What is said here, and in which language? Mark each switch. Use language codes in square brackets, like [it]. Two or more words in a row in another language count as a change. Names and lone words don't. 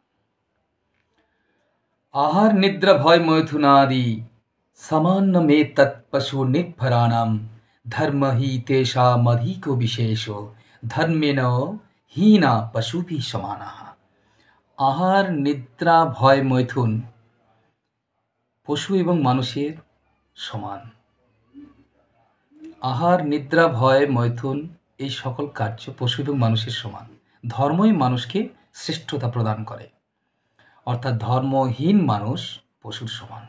[sa] आहार निद्रा भय मैथुनादि सामान्य में तत्पशु निर्भराणाम धर्म ही तेषामधिको विशेषो धर्मेण हीना पशु भी समानाः। आहार निद्रा भय मैथुन [bn] পশু এবং মানুষের সমান। আহার নিদ্রা ভয় মৈথুন এই সকল কার্য পশু এবং মানুষের সমান। ধর্মই মানুষকে শ্রেষ্ঠতা প্রদান করে, অর্থাৎ ধর্মহীন মানুষ পশুর সমান।